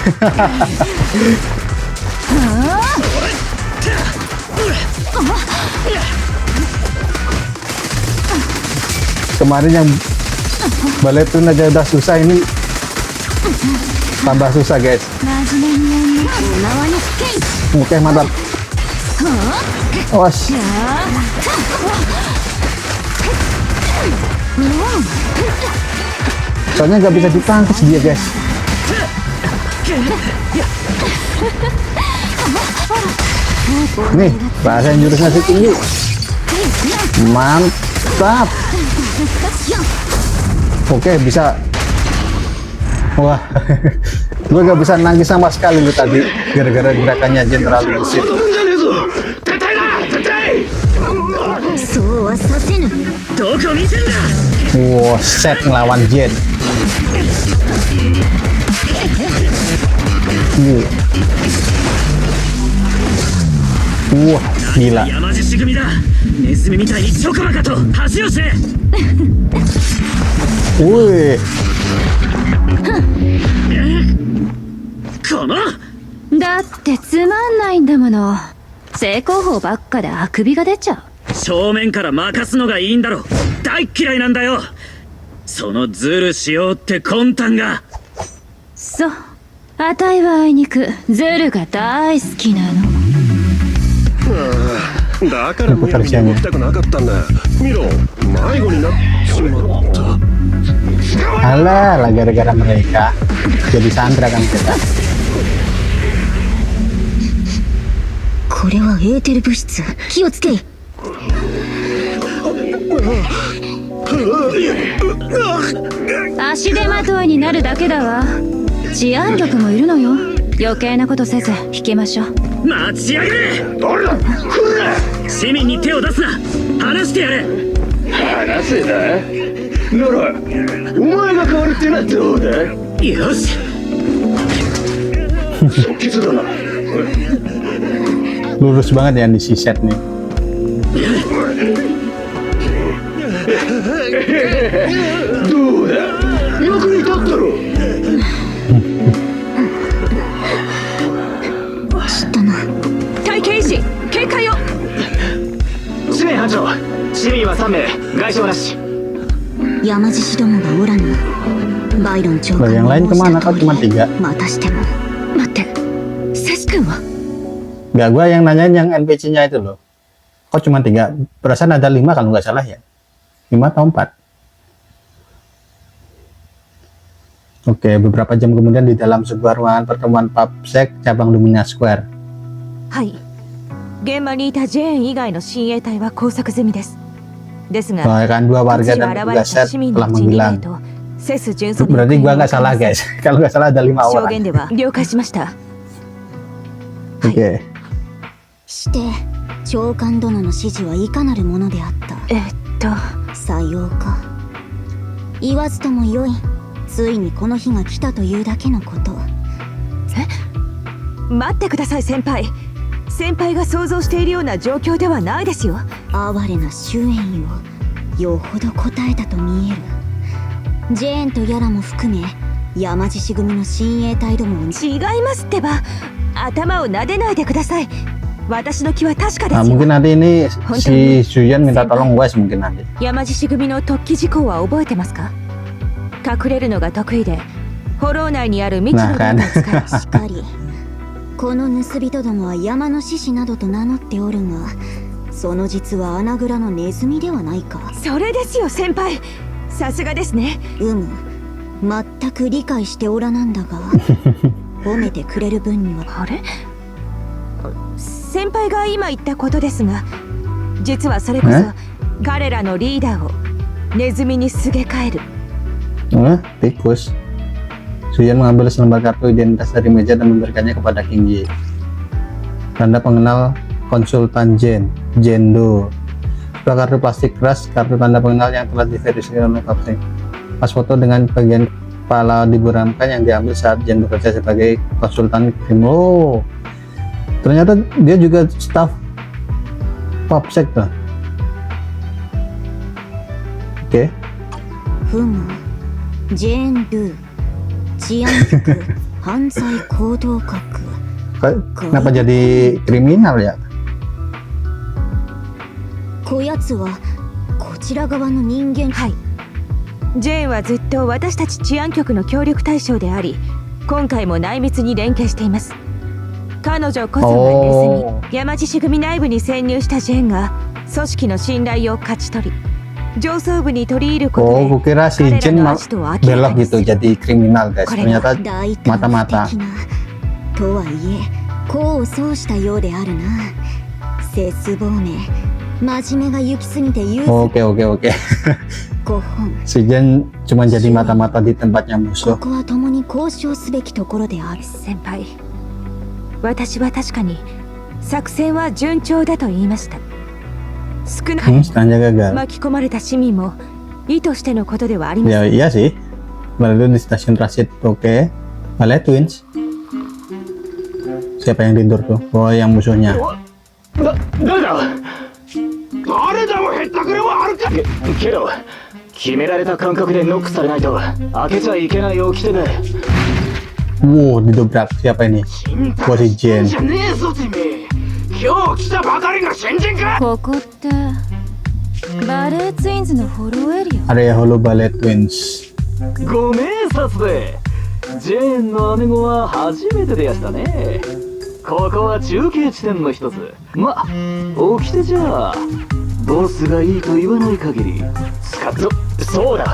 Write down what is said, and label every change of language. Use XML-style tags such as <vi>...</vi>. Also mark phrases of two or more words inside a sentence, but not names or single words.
<id>Kemarin yang baletun aja udah susah, ini tambah susah, guys.</id> <ja>真面目にやんなお縄につけ</ja> <id>Oke, mantap. Awas. Soalnya nggak bisa ditangkis dia, guys. Nih, rasain jurusnya si tinggi. Mantap. Oke, bisa. Wah, gue nggak bisa nangis sama sekali lu tadi gara-gara gerakannya Jen terlalu gesit.</id> <ja>そうはさせぬどこ見てんだ。</ja> <id>Wow, set ngelawan Jen. Wah, gila.</id> <ja>山獅子組だ。ネズミみたいにチョコバカと恥をせ。</ja> <id>Wih,</id> <ja>このだってつまんないんだもの正攻法ばっかであくびが出ちゃう正面から任すのがいいんだろ。大っ嫌いなんだよ。そのズルしようって魂胆が。そうあたいはあいにくズルが大好きなのだからむやみに動きたくなかったんだ。見ろ、迷子になってしまった。</ja> <id>alah, gara-gara mereka jadi sandra kan kita.</id> <ja>これはエーテル物質気をつけ足手まといになるだけだわ治安局もいるのよ余計なことせず引きましょう待ちやがれ。誰だ。来るな。市民に手を出すな。話してやれ。話せだ。ならお前が代わりってなってどうだ。よし。即決だな。</ja> <id>Lurus banget ya di si set nih.</id> <ja>どうだ。役に立ったろ。知ったな。隊形維持警戒を。司令班長、市民は3名、外傷なし。山獅子どもがおらぬ。バイロン長</ja> <id>Loh,</id> <ja>官</ja> <id>yang</id> <ja>の</ja> <id>lain</id> <ja>申し</ja> <id>kemana?</id> <ja>た</ja> <id>Kok</id> <ja>通り</ja> <id>cuma 3?</id> <ja>またしても。待ってセス君は。</ja> <id>Nggak, gua yang nanyain yang NPC-nya itu loh. Kok cuma 3? Perasaan ada 5 kalau nggak salah ya. 5 atau 4. Oke, beberapa jam kemudian di dalam sebuah ruangan pertemuan PubSec cabang Lumina Square.</id> <ja>はい。現場にいたジェーン以外の親衛隊は拘束済みです。ですが、</ja> <id>Bahkan 2 warga</id> <ja>現地</ja> <id>dan</id> <ja>に現れ</ja> <id>petugas</id> <ja>た</ja> <id>set</id> <ja>市民</ja> <id>telah</id> <ja>のうち2</ja> <id>menghilang.</id> <ja>名とセス巡査の</ja> <id>Berarti</id> <ja>行</ja> <id>gua</id> <ja>方</ja> <id>nggak</id> <ja>が分か</ja> <id>salah</id> <ja>りま</ja> <id>guys.</id> <ja>せん。</ja> <id>Kalau nggak salah ada 5</id> <ja>証</ja> <id>orang.</id> <ja>言では了解しました。</ja> <id>Oke.</id> <ja>して長官殿の指示はいかなるものであった。さようか。言わずともよい。ついにこの日が来たというだけのこと。待ってください先輩。先輩が想像しているような状況ではないですよ。哀れな終焉よ。よほど答えたと見える。ジェーンとヤラも含め山獅子組の親衛隊どもを違いますってば。頭を撫でないでください。私の気は確かで</ja> <id>Nah,</id> <ja>すよ。</ja> <id>mungkin nanti ini si Suyan minta tolong Wes mungkin nanti.</id> <ja>山獅子組の突起事項は覚えてますか。隠れるのが得意でフォロー内にある未知の電を使いしかり。この盗人どもは山の獅子などと名乗っておるが、その実は穴蔵のネズミではないか。それですよ先輩。さすがですね。全く理解しておらなんだが褒めてくれる分には。あれ、先輩が今言ったことですが、実はそれこそ彼らのリーダーをネズミにすげ替える。</ja> <id>Tikus. Suyan mengambil selembar kartu identitas dari meja dan memberikannya kepada King Ji. Tanda pengenal konsultan Jendo. Sebuah kartu plastik keras, kartu tanda pengenal yang telah diverifikasi oleh PubSec. Pas foto dengan bagian kepala diburamkan yang diambil saat Jen bekerja sebagai konsultan krim. Oh, ternyata dia juga staff PubSec tuh. Oke.</id> <ja>ジェーン・ルー治安局犯罪行動局。</ja> <id>Kenapa jadi kriminal ya?</id> <ja>こやつはこちら側の人間。はい。ジェーンはずっと私たち治安局の協力対象であり、今回も内密に連携しています。彼女こそがネズミ、山獅子組内部に潜入したジェーンが組織の信頼を勝ち取り、上層部に取り入ることで、</ja> <id>Oh, kukira si Jen belok gitu jadi kriminal guys. Ternyata</id> <ja>大胆</ja> <id>mata-mata.</id> <ja>的なとはいえ功を奏したようであるな。節棒め真面目が行き過ぎて言う</ja> <id>Oke.</id> <ja>5本。</ja> <id>Si Jen cuma jadi mata-mata di tempatnya</id> <ja>こ</ja> <id>musuh.</id> <ja>こは共に交渉すべきところである。先輩、私は確かに作戦は順調だと言いました。少なく</ja> <id>Setengahnya gagal.</id> <ja>巻き込まれた市民も意図してのことではありません。</ja> <id>Ya iya sih. Lalu di stasiun transit. Oke. Ballet Twins. Siapa yang tidur tuh? Oh, yang musuhnya.</id> <ja>誰だもへったくれはあるか。けど決められた間隔でノックされないと開けちゃいけない掟で。</ja> <id>Wow, didobrak. Siapa ini? Oh, si Jen.</id> <ja>じゃねえぞてめえ。今日来たばかりの新人か。ここってバレーツインズのフォローエリア。</ja> <id>Area Holo Ballet Twins.</id> <ja>ご名察で。ジェーンの姉子は初めてでやしたね。ここは中継地点の一つ。ま、掟じゃあボスがいいと言わない限り使っそうだ。</ja>